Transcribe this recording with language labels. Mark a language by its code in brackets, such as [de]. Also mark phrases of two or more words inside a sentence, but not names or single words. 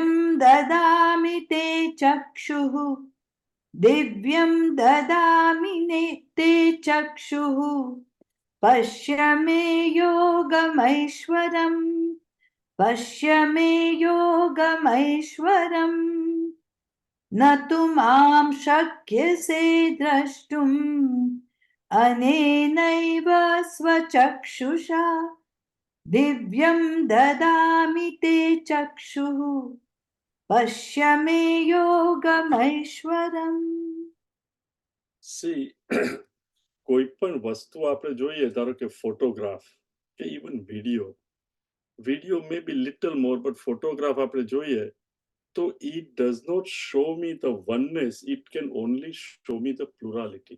[sa] ददामि ते चक्षुः दिव्यं ददामि ते चक्षुः पश्य मे योगमैश्वरम् पश्य मे योगमैश्वरम् न तु मां शक्यसे द्रष्टुम् अनेनैव स्वचक्षुषा दिव्यं ददामि ते चक्षुः पश्य मे योगमैश्वरम्. [en] સી [gu] કોઈ પણ વસ્તુ આપણે જોઈએ, ધારો કે ફોટોગ્રાફ કે [en] even video may be little more but photograph [gu] આપણે જોઈએ તો [en] it does not show me the oneness, it can only show me the plurality.